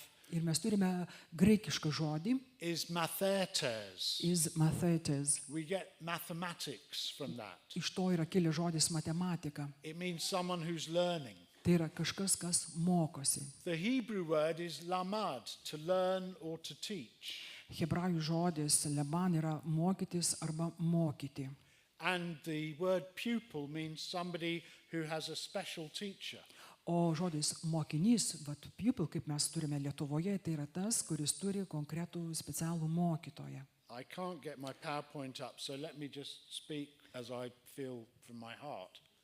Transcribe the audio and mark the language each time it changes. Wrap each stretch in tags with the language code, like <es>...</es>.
<lt>Ir mes turime graikišką žodį,</lt> <en>is mathetes. mathetes. We get mathematics from that.</en> <lt>Iš to yra kilęs žodis matematika.</lt> <en>It means someone who's learning.</en> <lt>Tai yra kažkas, kas mokosi.</lt> <en>The Hebrew word is lamad, to learn or to teach.</en> <lt>Hebrajų žodis leban yra mokytis arba mokyti.</lt> <en>And the word pupil means somebody who has a special teacher.</en> <lt>O žodis mokinys, pupil, kaip mes turime Lietuvoje, tai yra tas, kuris turi konkretų specialų mokytoją.</lt> <en>I can't get my PowerPoint up, so let me just speak as I feel from my heart.</en>